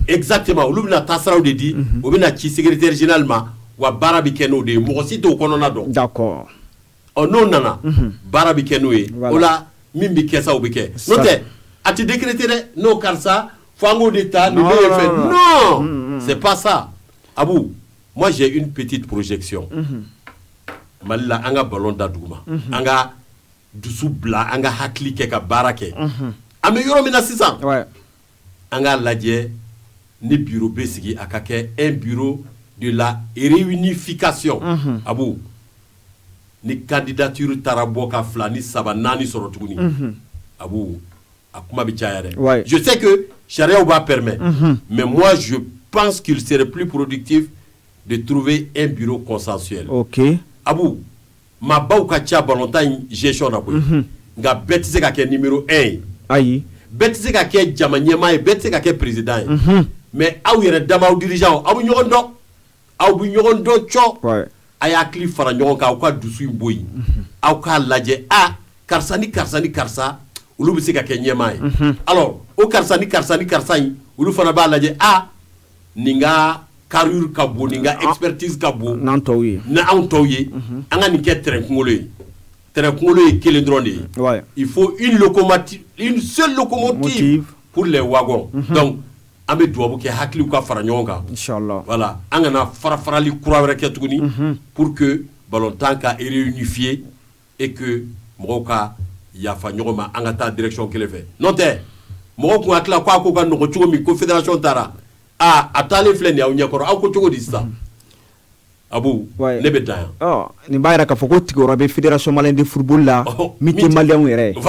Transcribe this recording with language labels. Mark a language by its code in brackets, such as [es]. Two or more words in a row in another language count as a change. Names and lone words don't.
[bm] Exactement olu bɛna taa siraw de di o bɛna ci [fr] secrétaire général [bm] ma wa baara bi kɛ n'o de ye mɔgɔ si t'o kɔnɔna dɔn. [fr] D'accord. [bm] N'o nana baara bi kɛ n'o ye o la min bi kɛ sa o bi kɛ n'o tɛ a ti décréter dɛ n'o karisa fo an k'o de ta nin bɛ ye fɛ [fr] non c'est pas ça Abu moi j'ai une petite projection [bm] Mali la an ka ballon da duguma an ka dusu bila an ka hakili kɛ ka baara kɛ an bɛ yɔrɔ min na sisan an ka lajɛ ni bureau bɛ sigi a ka kɛ [fr] un bureau de la réunification [bm] Abu ni candidature taara bɔ ka 2 ni 3 4 sɔrɔ tuguni Abu a kuma bɛ caya dɛ [fr] je sais que charia va permettre mais moi je pense qu'il serait plus productif de trouver un bureau consensuel. [bm] OK Abu ma baw ka ca ballontan gestion na koyi nka bɛɛ tɛ se ka kɛ numéro 1 ye ayi bɛɛ tɛ se ka kɛ jama ɲɛmaa ye bɛɛ tɛ se ka kɛ président ye mais aw yɛrɛ dama aw dirigeant aw bɛ ɲɔgɔn dɔn aw bɛ ɲɔgɔn dɔn cɔ a y'a hakili fara ɲɔgɔn kan aw ka dusu in bɔ yen aw k'a lajɛ karisa ni karisa ni karisa olu bɛ se ka kɛ ɲɛmaa ye alors o karisa ni karisa ni karisa in olu fana b'a lajɛ nin ka carrure ka bon nin ka expertise ka bon n'an tɔw ye an ka nin kɛ terrain kunkolo ye terrain kunkolo ye kelen dɔrɔn de ye [fr] il faut une seule locomotive pour les wagons [bm] donc an bɛ duwawu kɛ hakiliw ka fara ɲɔgɔn kan inchallah voilà an kana farafarali kura wɛrɛ kɛ tuguni [fr] pour que [bm] ballontan ka réunifier [fr] et que [bm] mɔgɔw ka yafa ɲɔgɔn ma an ka taa direction kelen fɛ n'o tɛ mɔgɔw kun hakili la ko a ko ka nɔgɔ cogo min ko fédération taara a taalen filɛ nin ye aw ɲɛkɔrɔ aw ko cogo di sisan Abu ne bɛ dan yan nin b'a yɛrɛ k'a fɔ ko tigiyɔrɔ bɛ fédération malienne de football la min tɛ maliyɛnw yɛrɛ ye